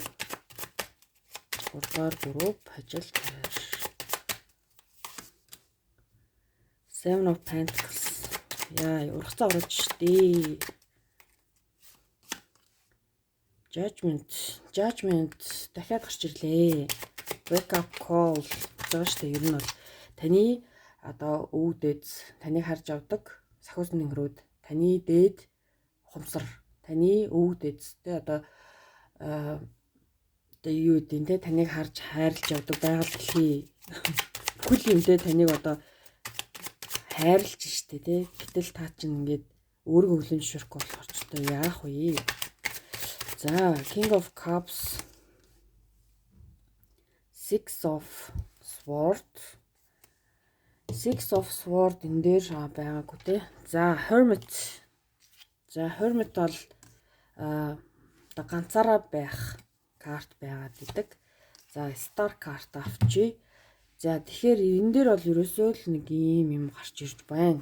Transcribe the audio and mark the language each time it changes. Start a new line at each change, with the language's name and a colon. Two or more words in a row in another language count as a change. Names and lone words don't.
Mongolian: 3 дугаар групп ажил карьер. Seven of Pentacles. Яа, ургацаа орж штий. Judgment дахиад гарч ирлээ.
English: Wake up call
Mongolian: гэж штэ. Ер нь бол таны одоо өвөг дээдс таныг харж авдаг сахиус нэнгрүүд, таны дээд ухамсар, таны өвөг дээдстэй одоо юу гэдэг те таныг харж хайрлаж явдаг байгаль дэлхий бүхэл юмтэй таныг одоо хайрлж штэ те. Гэтэл та чинь ингээд өөрийгөө хүлэн зөвшөөрөхгүй болохоор ч одоо яах вэ? За King of Cups, Six of Swords. Six of Swords энэ дээр байгаагүй те. За Hermit. За Hermit бол одоо ганцаараа байх карт байгаад идэг. За Star карт авчи. За тэгэхээр энэ дээр бол ерөөсөө л нэг юм гарч ирж байна.